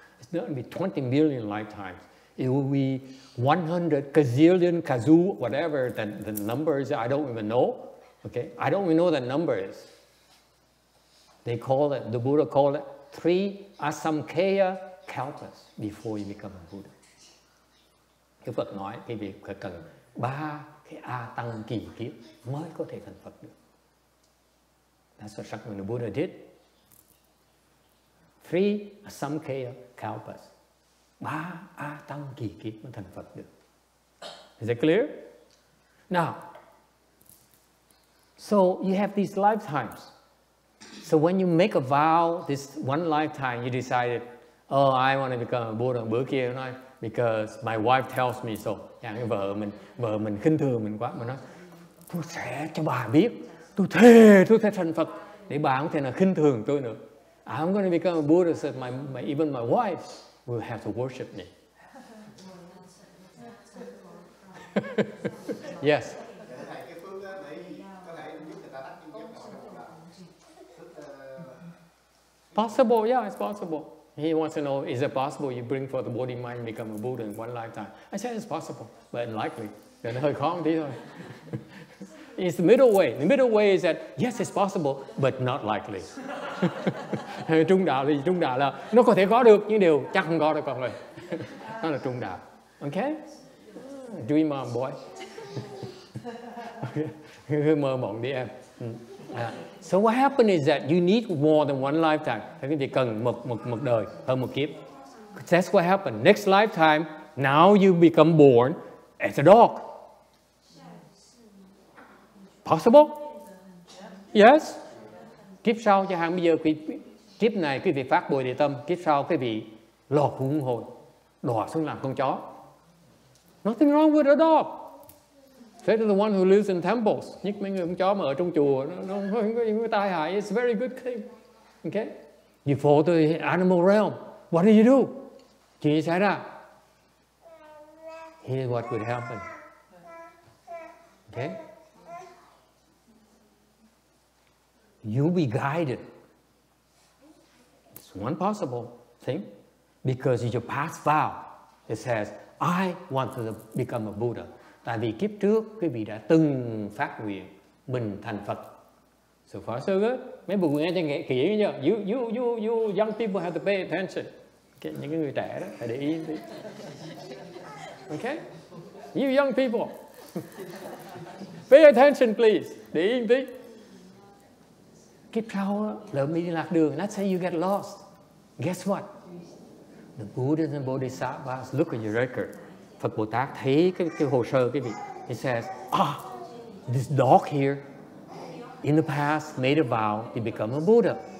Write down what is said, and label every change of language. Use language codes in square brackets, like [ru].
[en] It's not going to be 20 million lifetimes. It will be 100 gazillion, kazoo, whatever the number is. I don't even know. Okay, I don't even know what the number is. They call it, the Buddha called it 3 asamkhya kalpas before you become a Buddha. [vi] Cái Phật nói cái việc phải cần 3 cái A tăng kỳ kiếp mới có thể thành Phật được. [en] That's what the Buddha did. 3 asamkhya kalpas. [vi] 3 A tăng kỳ kiếp mới thành Phật được. [en] Is that clear? Now, so you have these lifetimes. So when you make a vow, this one lifetime, you decided, oh, I want to become a Buddha. [vi] Bữa kia nói, [en] because my wife tells me so. [vi] Cái vợ mình khinh thường mình quá, mà nói, tôi sẽ cho bà biết, tôi thề thành Phật, để bà không thể nào khinh thường tôi nữa. [en] I'm going to become a Buddha, so even my wife will have to worship me. Yes. Possible, yeah, it's possible. He wants to know, is it possible you bring forth the body, mind, and become a Buddha in one lifetime? I said it's possible, but unlikely. [vi] Nó hơi khó một tí thôi. [en] It's the middle way. The middle way is that, yes, it's possible, but not likely. [vi] Trung đạo là nó có thể có được, nhưng điều chắc không có đâu con ơi. Đó là trung đạo. Okay? [en] Dream on, boy. [vi] Mơ mộng đi em. [en] So what happens is that you need more than one lifetime. [vi] Quý vị cần một đời, hơn một kiếp. [en] That's what happened. Next lifetime, now you become born as a dog. Possible? Yes. [vi] Kiếp sau chẳng hạn bây giờ kiếp này quý vị phát Bồ Đề tâm, kiếp sau quý vị lọt luân hồi, đọa xuống làm con chó. [en] Nothing wrong with a dog. Say to the one who lives in temples, [vi] nhất mấy người con chó mà ở trong chùa, nó không có những cái tai hại. [en] It's a very good thing. Okay? You fall to the animal realm. What do you do? [vi] Chuyện gì xảy ra? [en] Here's what could happen. Okay? You'll be guided. It's one possible thing. Because it's your past vow. It says, I want to become a Buddha. [vi] Tại vì kiếp trước quý vị đã từng phát nguyện mình thành Phật. [en] So far so good. [vi] Mấy buồn nghe cho nghe kỹ nha. [en] You young people have to pay attention. [vi] Okay, những cái người trẻ đó phải để ý tí. [en] Okay? You young people. Pay attention please. [vi] Để ý tí. Kiếp sau lỡ mình đi lạc đường. [en] Let's say you get lost. Guess what? The Buddhas and Bodhisattvas look at your record. [vi] Phật Bồ Tát thấy cái hồ sơ cái vị. [en] He says, this dog here in the past made a vow to become a Buddha.